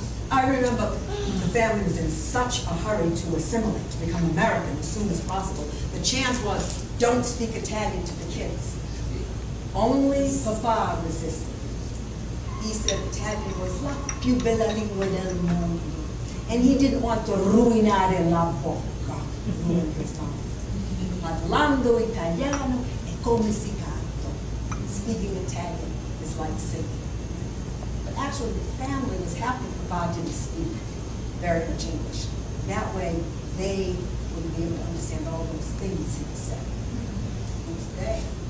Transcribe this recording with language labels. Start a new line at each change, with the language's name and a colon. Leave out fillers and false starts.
English: I remember the family was in such a hurry to assimilate, to become American as soon as possible. The chant was, don't speak Italian to the kids. Only Papa resisted. He said Italian was
Italian: la più bella lingua del mondo.
English: And he didn't want to
Italian: ruinare la bocca,
English: ruin his mouth.
Italian: Parlando italiano è come si canta.
English: Speaking Italian is like singing. But actually the family was happy Papa didn't speak very much English. That way they wouldn't be able to understand all those things he was saying. Who's they?